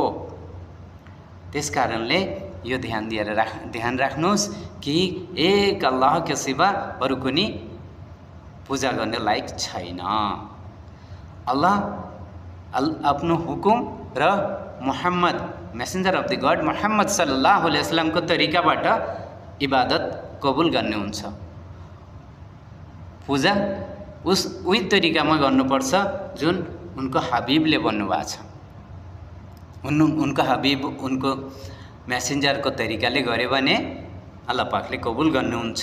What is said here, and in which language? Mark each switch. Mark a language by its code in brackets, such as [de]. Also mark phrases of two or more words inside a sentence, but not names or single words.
[ne] त्यस कारणले यो ध्यान राख्नुहोस् कि एक अल्लाहको सिवा अरू कुनै पूजा गर्ने लायक छैन। अल्लाह आफ्नो हुकुम र मुहम्मद [en] messenger of the God [ne] मुहम्मद [ar] صلى الله عليه وسلم [ne] को तरिकाबाट इबादत कबुल गर्नुहुन्छ। पूजा उही तरिकामा गर्नुपर्छ जुन उनको हबीबले भन्नुभएको छ। उनको हबीब, उनको मेसेन्जरको तरिकाले गर्यो भने अल्लाह पाकले कबुल गर्नुहुन्छ।